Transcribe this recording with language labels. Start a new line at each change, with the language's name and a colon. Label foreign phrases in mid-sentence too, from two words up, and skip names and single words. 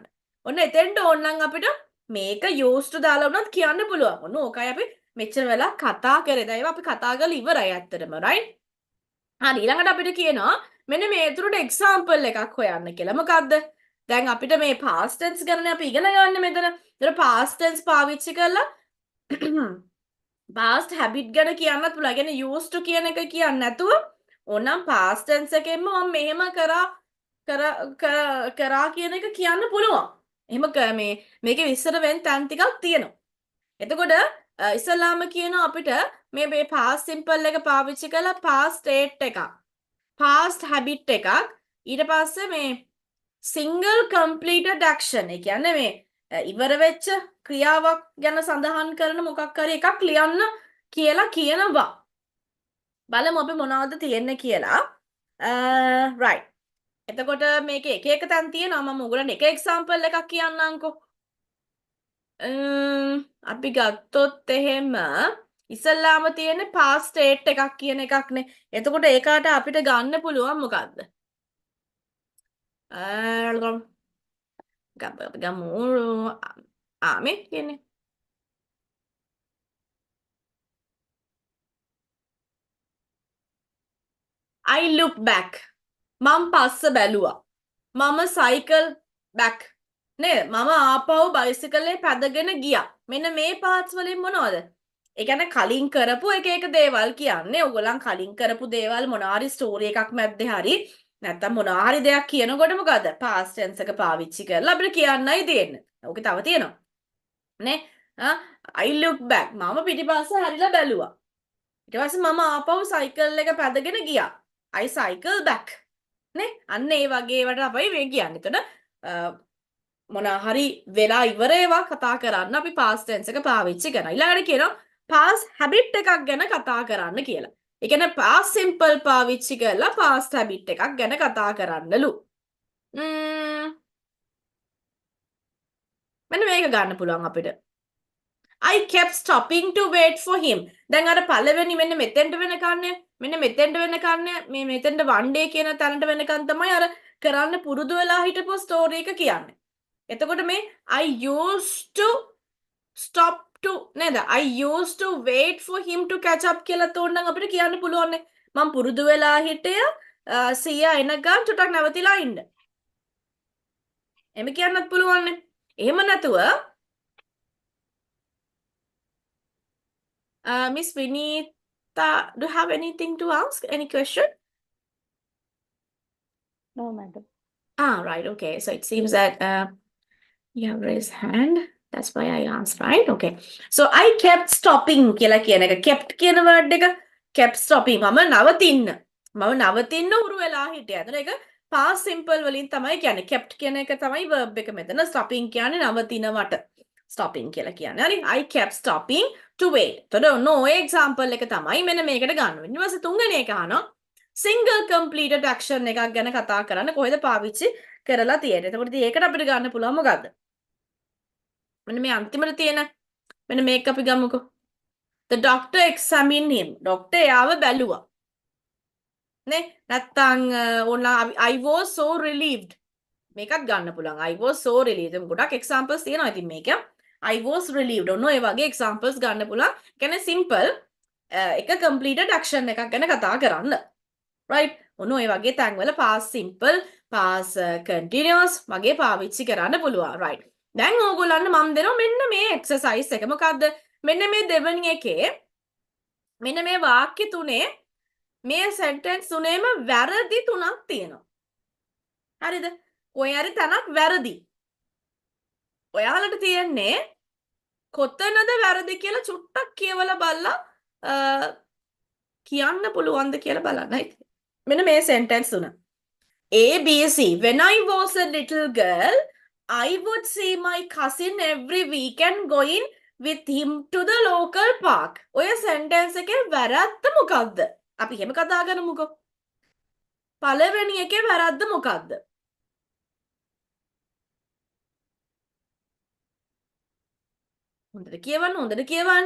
Sinhala: ඔන්න එතෙන්ට ඕනනම් අපිට මේක
English: used to
Sinhala: දාලා වුණත් කියන්න පුළුවන්. ඔන්න ඕකයි අපි මෙච්චර වෙලා කතා කරේ. දැන් ඒවා අපි කතා කරලා ඉවරයි ඇත්තටම right? හරි ඊළඟට අපිට කියනවා මෙන්න මේ තුරට example එකක් හොයන්න කියලා. මොකද්ද? දැන් අපිට මේ
English: past tense
Sinhala: ගැන අපි ඉගෙන ගන්න මෙතන. ඒතර
English: past tense
Sinhala: පාවිච්චි කරලා
English: past habit
Sinhala: ගැන කියන්නත් පුළුවන්. කියන්නේ
English: used to
Sinhala: කියන එක කියන්නේ නැතුව ඕනම්
English: past tense
Sinhala: එකෙන්ම මම මෙහෙම කරා කියන එක කියන්න පුළුවන්. එහෙම මේකේ විස්තර වෙන තැන් ටිකක් තියෙනවා. එතකොට ඉස්සලාම කියනවා අපිට මේ
English: past simple
Sinhala: එක පාවිච්චි කරලා
English: past state
Sinhala: එකක්
English: past habit
Sinhala: එකක් ඊට පස්සේ මේ
English: single completed action
Sinhala: ඒ කියන්නේ මේ ඉවර වෙච්ච ක්‍රියාවක් ගැන සඳහන් කරන මොකක් හරි එකක් ලියන්න කියලා කියනවා. බලමු අපි මොනවද තියෙන්නේ කියලා. right. එතකොට මේකේ එක එක තැන් තියෙනවා. මම ඔයගොල්ලන්ට එක example එකක් කියන්නම්කෝ. අපි ගත්තොත් එහෙම ඉස්සල්ලාම තියෙන
English: past state
Sinhala: එකක් කියන එකක්නේ. එතකොට ඒකට අපිට ගන්න පුළුවන් මොකද්ද? ගමු මේ කියන්නේ
English: I look back.
Sinhala: මම පස්ස බැලුවා. මම
English: cycle back.
Sinhala: නේද? මම ආපහු බයිසිකලේ පැදගෙන ගියා. මෙන්න මේ පාර්ට්ස් වලින් මොනවද? ඒ කියන්නේ කලින් කරපු එක දේවල් කියන්නේ. ඔයගොල්ලන් කලින් කරපු දේවල් මොනාරි ස්ටෝරි එකක් මැද්දේ හරි නැත්තම් මොනාරි දෙයක් කියනකොට මොකද?
English: past tense
Sinhala: එක පාවිච්චි කරලා අපිට කියන්නයි දෙන්නේ. ඕකේ තව තියෙනවා. නේ?
English: I look back.
Sinhala: මම පිටිපස්ස හැරිලා බැලුවා. ඊට පස්සේ මම ආපහු සයිකල් එක පැදගෙන ගියා.
English: I cycle back.
Sinhala: නේ? අන්න ඒ වගේ ඒවට අපි මේ කියන්නේ. එතකොට මොනා හරි වෙලා ඉවර ඒවා කතා කරන්න අපි
English: past tense
Sinhala: එක පාවිච්චි කරනවා. ඊළඟට කියනවා
English: past habit
Sinhala: එකක් ගැන කතා කරන්න කියලා. ඒ කියන්නේ
English: past simple
Sinhala: පාවිච්චි කරලා
English: past habit
Sinhala: එකක් ගැන කතා කරන්නලු. මෙන්න මේක ගන්න පුළුවන් අපිට.
English: I kept stopping to wait for him.
Sinhala: දැන් අර පළවෙනි මෙන්න මෙතෙන්ට වෙනකන්නේ මෙන්න මෙතෙන්ට වෙනකන්නේ මේ මෙතෙන්ට
English: one day
Sinhala: කියන තැනට වෙනකන් තමයි අර කරන්න පුරුදු වෙලා හිටපු ස්ටෝරි එක කියන්නේ. එතකොට මේ
English: I used to stop to නේද? I used to wait for him to catch up
Sinhala: කියලා තෝරනම් අපිට කියන්න පුළුවන්. මම පුරුදු වෙලා හිටිය සීයා එනකන් චුට්ටක් නැවතිලා ඉන්න. එහෙම කියන්නත් පුළුවන්. එහෙම නැතුව
English: Miss Vinita, do you have anything to ask? Any question? No, madam. Right, okay. So it seems that you have raised hand. That's why I asked, right? Okay. So I kept stopping
Sinhala: කියලා කියන එක.
English: Kept කියන word එක kept stopping.
Sinhala: මම නවතින්න. මම නවතින්න උරු වෙලා හිටියා. එතන ඒක
English: past simple
Sinhala: වලින් තමයි කියන්නේ. Kept කියන එක තමයි verb එක මෙතන. Stopping කියන්නේ නවතිනවට. Stopping කියලා කියන්නේ. හරි.
English: I kept stopping to wait.
Sinhala: එතකොට
English: no example
Sinhala: එක තමයි මෙන්න මේකට ගන්න වෙන්නේ. ඊට පස්සේ තුන්වෙනි එක අහනවා
English: single completed action
Sinhala: එකක් ගැන කතා කරන්න කොහෙද පාවිච්චි කරලා තියෙන්නේ. එතකොට ඉතින් ඒකට අපිට ගන්න පුළුවන් මොකද්ද? මෙන්න මේ අන්තිමට තියෙන මෙන්න මේක අපි ගමුකෝ.
English: The doctor examined him.
Sinhala: doctor එයාව බැලුවා. නේ? නැත්තම් ඕන
English: I was so relieved.
Sinhala: මේකත් ගන්න පුළුවන්.
English: I was so relieved.
Sinhala: ගොඩක් examples තියෙනවා ඉතින් මේක.
English: I was relieved.
Sinhala: ඔන්න ඔය වගේ examples ගන්න පුළුවන්. කියන්නේ simple එක
English: completed action
Sinhala: එකක් ගැන කතා කරන්න. right? ඔන්න ඔය වගේ තැන්වල
English: past simple, past continuous
Sinhala: වගේ පාවිච්චි කරන්න පුළුවන්. right? දැන් ඕගොල්ලන්ට මම දෙනවා මෙන්න මේ exercise එක. මොකද්ද? මෙන්න මේ දෙවෙනි එකේ මෙන්න මේ වාක්‍ය තුනේ මේ sentence තුනේම වැරදි තුනක් තියෙනවා. හරිද? කොයි හරි තැනක් වැරදි. ඔයාලට තියෙන්නේ කොතනද වැරදි කියලා චුට්ටක් කියවලා බලලා කියන්න පුළුවන්ද කියලා බලන්නයි. මෙන්න මේ sentence තුන.
English: A, B, C. When I was a little girl, I would see my cousin every weekend going with him to the local park.
Sinhala: ඔය sentence එකේ වැරද්ද මොකක්ද? අපි එහෙම කතා කරමුකෝ. පළවෙනි එකේ වැරද්ද මොකක්ද? හොඳට කියවන්න, හොඳට කියවන්න.